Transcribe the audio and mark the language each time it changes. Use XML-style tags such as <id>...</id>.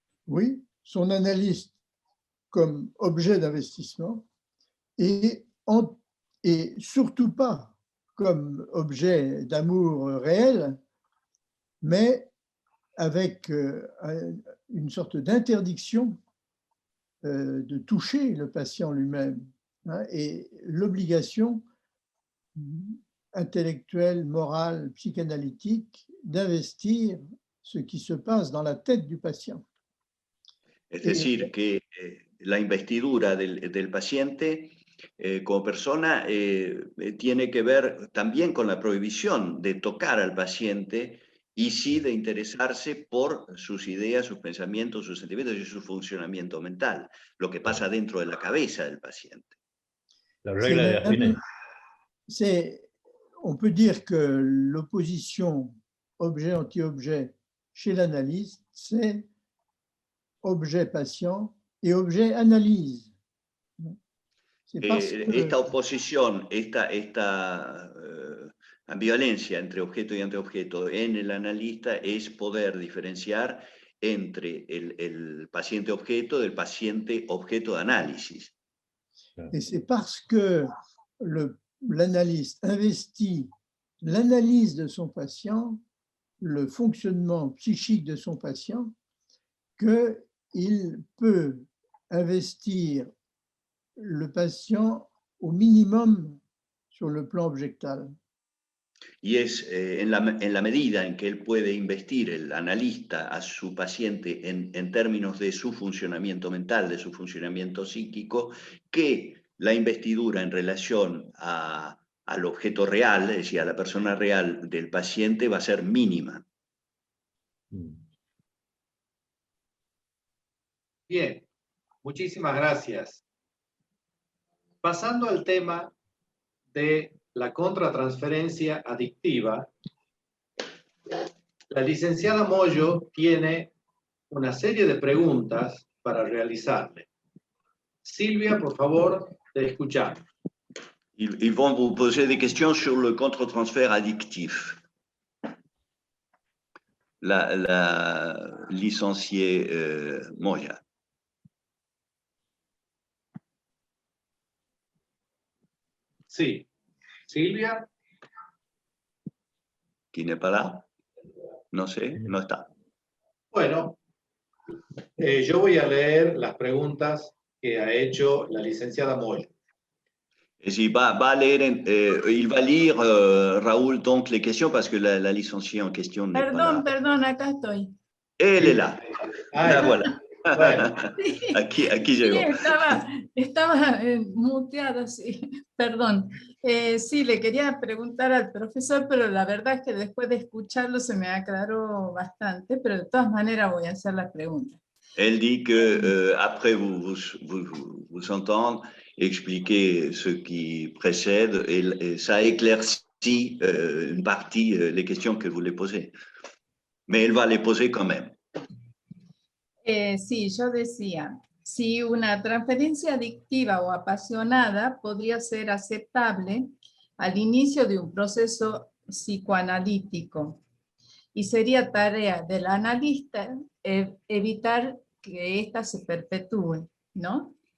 <fr>Oui, son analyste comme objet d'investissement et surtout pas comme objet d'amour réel, mais avec une sorte d'interdiction de toucher le patient lui-même, hein, et l'obligation intellectuelle, morale, psychanalytique d'investir ce qui se passe dans la tête du patient.</fr> <es>Es decir, que la investidura del paciente como persona tiene que ver también con la prohibición de tocar al paciente y sí de interesarse por sus ideas, sus pensamientos, sus sentimientos y su funcionamiento mental, lo que pasa dentro de la cabeza del paciente. La regla de Affinet.</es> <fr>On peut dire que l'opposition objet-anti-objet chez l'analyste, c'est objet-patient et objet-analyse.</fr> <es>Esta oposición, esta ambivalencia entre objeto y antiobjeto en el analista es poder diferenciar entre el paciente objeto del paciente objeto de análisis.</es> <fr>Et c'est parce que l'analyste investit l'analyse de son patient, le fonctionnement psychique de son patient, qu'il peut investir le patient au minimum sur le plan objectal.</fr> <es>Y es en la medida en que él puede investir, el analista, a su paciente en términos de su funcionamiento mental, de su funcionamiento psíquico, que la investidura en relación al objeto real, es decir, a la persona real del paciente, va a ser mínima. Bien, muchísimas gracias. Pasando al tema de la contratransferencia adictiva, la licenciada Moyo tiene una serie de preguntas para realizarle. Silvia, por favor, te escuchamos.</es> <fr>Ils vont vous poser des questions sur le contre-transfert addictif. La licenciée Moya.</fr> <es>Sí. Silvia.</es> <fr>¿Qui n'est pas là?</fr> <es>No sé, no está. Bueno, yo voy a leer las preguntas que ha hecho la licenciada Moyo.</es> <fr>Il va lire, Raoul, donc les questions parce que la licenciée en question n'est pas là.</fr> <es>Perdón, acá estoy.</es> <fr>Elle est là. La voilà.</fr> <es>Bueno. Aquí Sí, llegó. estaba muteada, sí, perdón. Sí, le quería preguntar al profesor, pero la verdad es que después de escucharlo se me aclaró bastante, pero de todas maneras voy a hacer la pregunta.</es> <fr>Elle dit que après vous entendre expliquer ce qui précède et ça éclaircit une partie les questions que vous les posez. Mais elle va les poser quand même.</fr> <es>Sí, yo decía, si una transferencia adictiva o apasionada podría ser aceptable al inicio de un proceso psicoanalítico y sería tarea del analista evitar que ésta se perpetúe, ¿no?</es>